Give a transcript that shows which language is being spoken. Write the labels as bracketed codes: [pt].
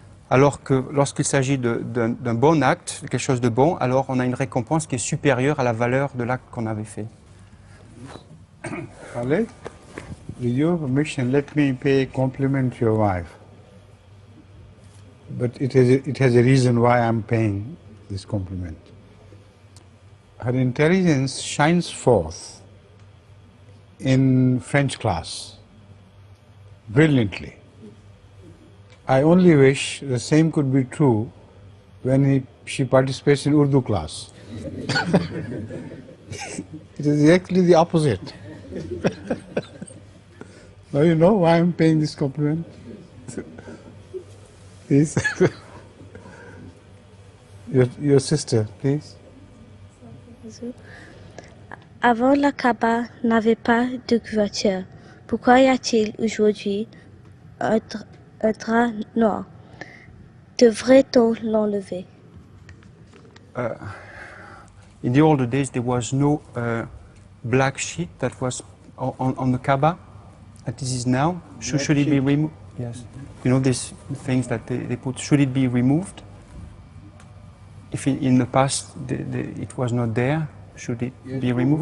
[fr] Alors que lorsqu'il s'agit d'un bon acte, quelque chose de bon, alors on a une récompense qui est supérieure à la valeur de l'acte qu'on avait fait. [en] Khaled, with your permission, let me pay a compliment to your wife. But it has a reason why I'm paying this compliment. Her intelligence shines forth in French class brilliantly. I only wish the same could be true when she participates in Urdu class. It is exactly the opposite. Now you know why I'm paying this compliment? Please. Your sister, please. [fr] Avant, la Kaaba n'avait pas de couverture. Pourquoi y a-t-il aujourd'hui un drap noir? Devrait-on l'enlever? [en] In the older days, there was no black sheet that was on the Kaaba, as this is now. Should it be removed? Yes. You know these things that they put. Should it be removed? If in the past it was not there, should it be removed?